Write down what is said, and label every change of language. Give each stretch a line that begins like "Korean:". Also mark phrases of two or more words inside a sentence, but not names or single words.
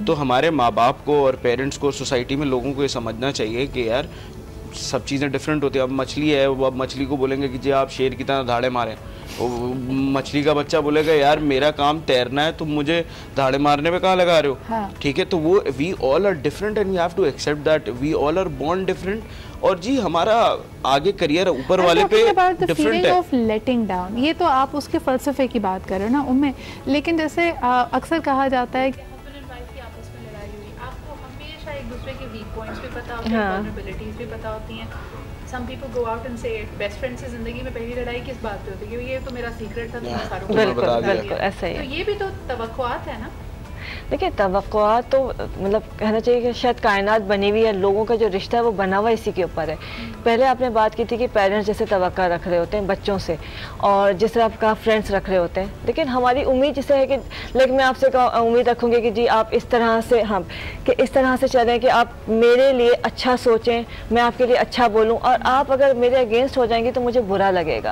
Hindi: तो हमारे माँ बाप को और पेरेंट्स को और सोसाइटी में लोगों को ये समझना चाहिए कि यार सब चीज़ें डिफरेंट होती है। अब मछली है, वो अब मछली को बोलेंगे कि जी आप शेर की तरह धाड़े मारें, मछली का बच्चा बोलेगा यार मेरा काम तैरना है, तुम मुझे धाड़े मारने में कहाँ लगा रहे हो? हाँ। ठीक है, तो वो
English: we all are different and we have to accept that we all are born different.
Hindi: और जी हमारा आगे करियर ऊपर वाले पे डिफरेंट है।
English: of letting down,
Hindi: ये तो आप उसके फलसफे की बात कर रहे हो ना उनमें, लेकिन जैसे अक्सर कहा जाता है कि
English: husband and wife
Hindi: की आपस में लड़ाई हुई, आपको हमेशा एक दूसरे के
English: weak points
Hindi: भी पता होते हैं, वल्नरेबिलिटीज भी पता होती हैं।
English: Some people go out and say best friend
Hindi: से जिंदगी में पहली लड़ाई किस बात पे होती है कि ये तो मेरा सीक्रेट था, तुमने सारों को बता दिया। बिल्कुल ऐसा ही है। तो ये भी तो तवक्कुआत है ना। देखिए तवक्कुआत तो मतलब कहना चाहिए कि शायद कायनात बनी हुई है, लोगों का जो रिश्ता है वो बना हुआ इसी के ऊपर है। पहले आपने बात की थी कि पेरेंट्स जैसे तवक्का रख रहे होते हैं बच्चों से, और जिस तरह आपका फ्रेंड्स रख रहे होते हैं, लेकिन हमारी उम्मीद जैसे है कि लाइक मैं आपसे उम्मीद रखूँगी कि जी आप इस तरह से, हाँ कि इस तरह से चलें कि आप मेरे लिए अच्छा सोचें, मैं आपके लिए अच्छा बोलूँ, और आप अगर मेरे अगेंस्ट हो जाएंगी तो मुझे बुरा लगेगा।